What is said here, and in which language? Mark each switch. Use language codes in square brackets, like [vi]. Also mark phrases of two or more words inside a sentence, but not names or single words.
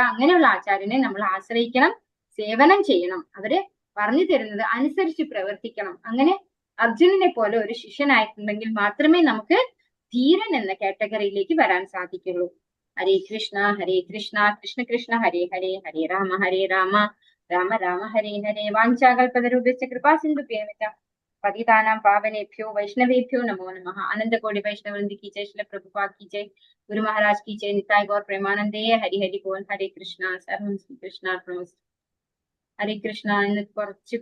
[ml] അങ്ങനെയുള്ള ആചാര്യനെ നമ്മൾ ആശ്രയിക്കണം, സേവനം ചെയ്യണം. അവര് പറഞ്ഞു തരുന്നത് അനുസരിച്ച് പ്രവർത്തിക്കണം. അങ്ങനെ അർജുനനെ പോലെ ഒരു ശിഷ്യനായിട്ടുണ്ടെങ്കിൽ മാത്രമേ നമുക്ക് ധീരൻ എന്ന കാറ്റഗറിയിലേക്ക് വരാൻ സാധിക്കുള്ളൂ. [sa] ഹരേ കൃഷ്ണ കൃഷ്ണ കൃഷ്ണ ഹരേ ഹരേ, ഹരേ രാമ രാമ രാമ ഹരേ ഹരേ. വാഞ്ചാകൽപതരുഭ്യശ്ച കൃപാ സിന്ധുഭ്യേവ പതിതാനാം പാവനേഭ്യോ വൈഷ്ണവേഭ്യോ നമോ നമഃ. അനന്തകോടി വൈഷ്ണവൃന്ദി [hi] की जय, श्रील प्रभुपाद की जय, गुरु महाराज की जय, निताय गौर प्रेमानंदे. हरि हरि बोल. हरे कृष्णा. [sa] സർവം ശ്രീ കൃഷ്ണാർപ്പണമസ്തു. ഹരേ കൃഷ്ണ. [ml] ഇന്ന് കുറച്ച്